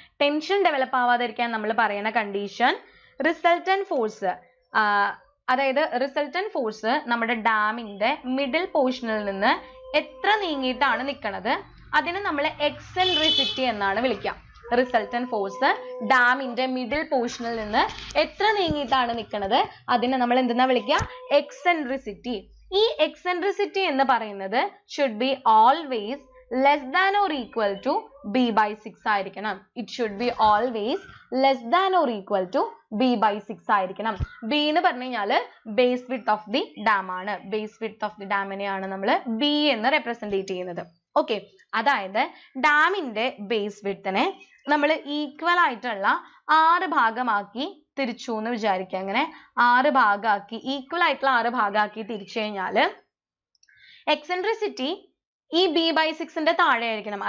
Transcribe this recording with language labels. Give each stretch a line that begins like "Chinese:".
Malayalam: Tension develop ആവാതിരിക്കാൻ നമ്മൾ പറയുന്ന condition resultant force, അതായത് റിസൾട്ടന്റ് ഫോഴ്സ് നമ്മുടെ ഡാമിന്റെ മിഡിൽ പോർഷനിൽ നിന്ന് എത്ര നീങ്ങിയിട്ടാണ് നിൽക്കുന്നത് അതിനെ നമ്മൾ എക്സെൻട്രിസിറ്റി എന്നാണ് വിളിക്കുക. റിസൾട്ടന്റ് ഫോഴ്സ് ഡാമിന്റെ മിഡിൽ പോർഷനിൽ നിന്ന് എത്ര നീങ്ങിയിട്ടാണ് നിൽക്കുന്നത് അതിനെ നമ്മൾ എന്തെന്നാ വിളിക്കുക? എക്സെൻട്രിസിറ്റി. ഈ എക്സെൻട്രിസിറ്റി എന്ന് പറയുന്നത്
English: should be always less than or equal to b by 6
Malayalam: ആയിരിക്കണം.
English: It should be always less than or equal to b by 6
Malayalam: ആയിരിക്കണം. b എന്ന് പറഞ്ഞു കഴിഞ്ഞാൽ
English: base width of the dam
Malayalam: ആണ്.
English: base width of the dam
Malayalam: നെയാണ് നമ്മൾ b എന്ന് represent ചെയ്യുന്നത്. ഓക്കെ, അതായത് ഡാമിന്റെ ബേസ് വിഡ്ത്തിനെ നമ്മൾ ഈക്വൽ ആയിട്ടുള്ള 6 ഭാഗമാക്കി തിരിച്ചു എന്ന് വിചാരിക്കുക. അങ്ങനെ 6 ഭാഗമാക്കി, ഈക്വൽ ആയിട്ടുള്ള 6 ഭാഗമാക്കി തിരിച്ചു കഴിഞ്ഞാൽ എക്സെൻട്രിസിറ്റി ഈ b by 6 ന്റെ താഴെ ആയിരിക്കണം.